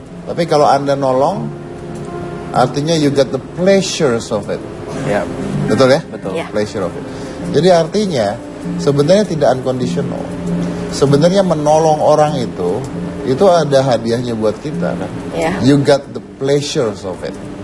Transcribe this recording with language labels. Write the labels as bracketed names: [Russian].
[Indonesian] Tapi kalau Anda nolong, artinya [English] you get the pleasures of it. [Indonesian] Ya. Betul ya? Betul. Iya. [English] Pleasure of it. [Indonesian] Jadi artinya, sebenarnya tidak unconditional. Sebenarnya menolong orang itu ada hadiahnya buat kita kan. Iya. [English] You got the pleasures of it.